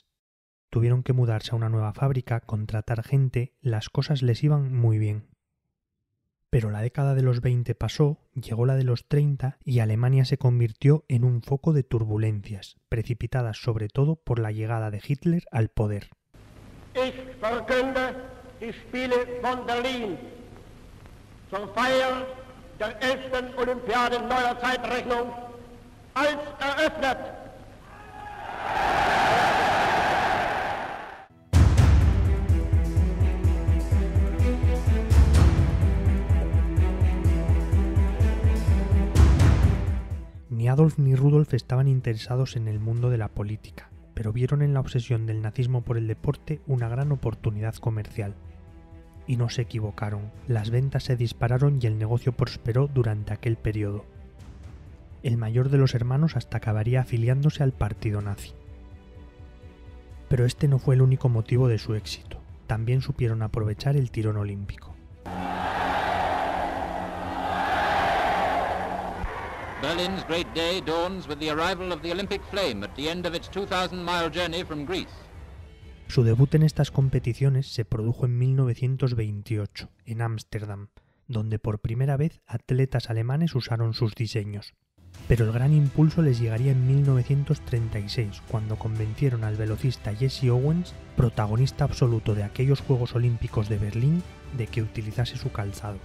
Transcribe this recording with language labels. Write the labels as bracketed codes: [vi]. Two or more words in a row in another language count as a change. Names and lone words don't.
[es] Tuvieron que mudarse a una nueva fábrica, contratar gente, las cosas les iban muy bien. Pero la década de los 20 pasó, llegó la de los 30 y Alemania se convirtió en un foco de turbulencias, precipitadas sobre todo por la llegada de Hitler al poder. [de] Ich verkünde die Spiele von Berlin zur Feier der 11. Olympiade neuer Zeitrechnung als eröffnet. [es] Ni Adolf ni Rudolf estaban interesados en el mundo de la política, pero vieron en la obsesión del nazismo por el deporte una gran oportunidad comercial. Y no se equivocaron, las ventas se dispararon y el negocio prosperó durante aquel periodo. El mayor de los hermanos hasta acabaría afiliándose al partido nazi. Pero este no fue el único motivo de su éxito, también supieron aprovechar el tirón olímpico. [en] Berlin's great day dawns with the arrival of the Olympic flame at the end of its 2,000-mile journey from Greece. [es] Su debut en estas competiciones se produjo en 1928, en Ámsterdam, donde por primera vez atletas alemanes usaron sus diseños. Pero el gran impulso les llegaría en 1936, cuando convencieron al velocista Jesse Owens, protagonista absoluto de aquellos Juegos Olímpicos de Berlín, de que utilizase su calzado.